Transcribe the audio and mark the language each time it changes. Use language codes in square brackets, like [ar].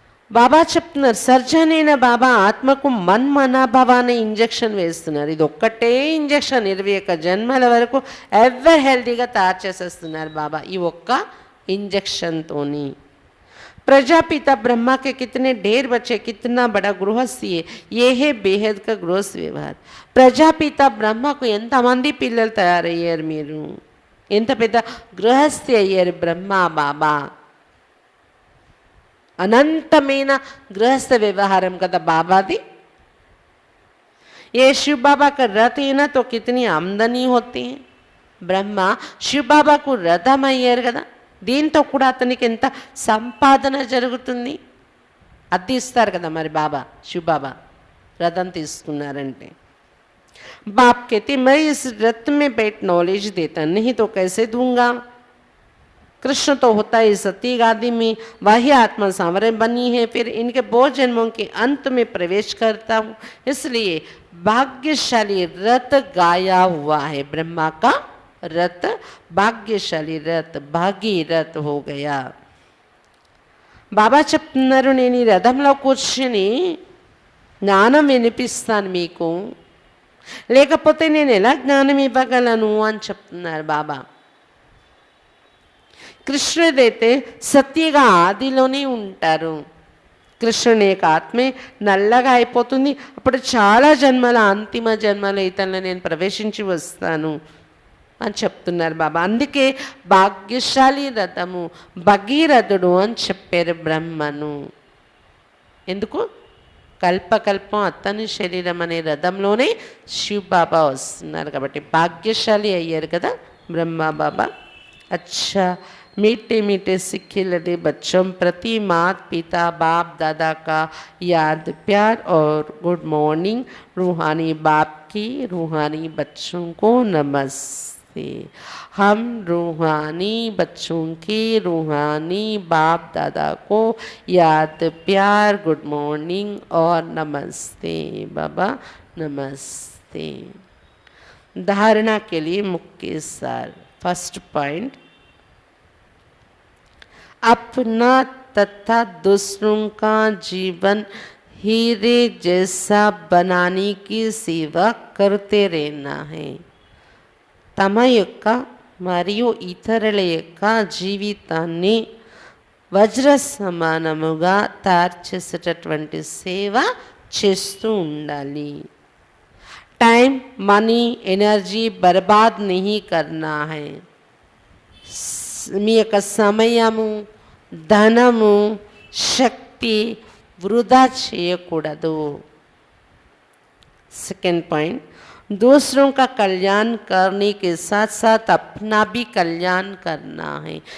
[te] బాబా చెప్తున్నారు, సర్జన్ అయిన బాబా ఆత్మకు మన్మనాభావాన్ని ఇంజెక్షన్ వేస్తున్నారు. ఇది ఒక్కటే ఇంజెక్షన్ 21 జన్మల వరకు ఎవర్ హెల్తీగా తయారు చేసేస్తున్నారు బాబా ఈ ఒక్క ఇంజెక్షన్తోని. [hi] प्रजापिता ब्रह्मा के कितने ढेर बच्चे, कितना बड़ा गृहस्थी है, ये है बेहद का गृहस्थ व्यवहार. [te] ప్రజాపిత బ్రహ్మకు ఎంతమంది పిల్లలు తయారయ్యారు, మీరు ఎంత పెద్ద గృహస్థి అయ్యారు బ్రహ్మ బాబా. అనంతమైన గృహస్థ వ్యవహారం కదా బాబాది. [hi] ये शिव बाबा का रथ है ना, तो कितनी आमदनी होती है. [te] బ్రహ్మ శివ బాబాకు రథం అయ్యారు కదా, దీంతో కూడా అతనికి ఎంత సంపాదన జరుగుతుంది. అది ఇస్తారు కదా మరి బాబా, శివ బాబా రథం తీసుకున్నారంటే. [hi] बाप कहते मैं इस रथ में बैठ नॉलेज देता, नहीं तो कैसे दूंगा. कृष्ण तो होता है सती गादी में, वही आत्मा सांवरे बनी है, फिर इनके बहुत जन्मों के अंत में प्रवेश करता हूँ. इसलिए भाग्यशाली रथ गाया हुआ है. ब्रह्मा का रथ భాగ్యశాలి రథ్, భాగీరథ్ हो गया. [te] బాబా చెప్తున్నారు, నేను ఈ రథంలో కూర్చుని జ్ఞానం వినిపిస్తాను మీకు, లేకపోతే నేను ఎలా జ్ఞానం ఇవ్వగలను అని చెప్తున్నారు బాబా. కృష్ణుడైతే సత్యగా ఆదిలోనే ఉంటారు. కృష్ణుని యొక్క ఆత్మే నల్లగా అయిపోతుంది. అప్పుడు చాలా జన్మల అంతిమ జన్మల ఇతరులను నేను ప్రవేశించి వస్తాను అని చెప్తున్నారు బాబా. అందుకే భాగ్యశాలి రథము, భగీరథుడు అని చెప్పారు బ్రహ్మను. ఎందుకు? కల్పకల్పం అతని శరీరం అనే రథంలోనే శివ్ బాబా వస్తున్నారు కాబట్టి భాగ్యశాలి అయ్యారు కదా బ్రహ్మ బాబా. [hi] अच्छा मीठे मीठे सिक्के लदे बच्चों प्रति मात पिता बाप दादा का याद प्यार और गुड मॉर्निंग. रूहानी बाप की रूहानी बच्चों को नमस्ते. नमस्ते। हम रूहानी बच्चों के रूहानी बाप दादा को याद प्यार गुड मॉर्निंग और नमस्ते बाबा, नमस्ते। धारणा के लिए मुख्य सार। फर्स्ट पॉइंट, अपना तथा दूसरों का जीवन हीरे जैसा बनाने की सेवा करते रहना है। [te] తమ యొక్క మరియు ఇతరుల యొక్క జీవితాన్ని వజ్ర సమానముగా తయారు చేసేటటువంటి సేవ చేస్తూ ఉండాలి। [hi] టైం మనీ ఎనర్జీ బర్బాద్ नहीं करना है। [te] మీ యొక్క సమయము ధనము శక్తి వృధా చేయకూడదు। [hi] सेकेंड पॉइंट, दूसरों का कल्याण करने के साथ साथ अपना भी कल्याण करना है।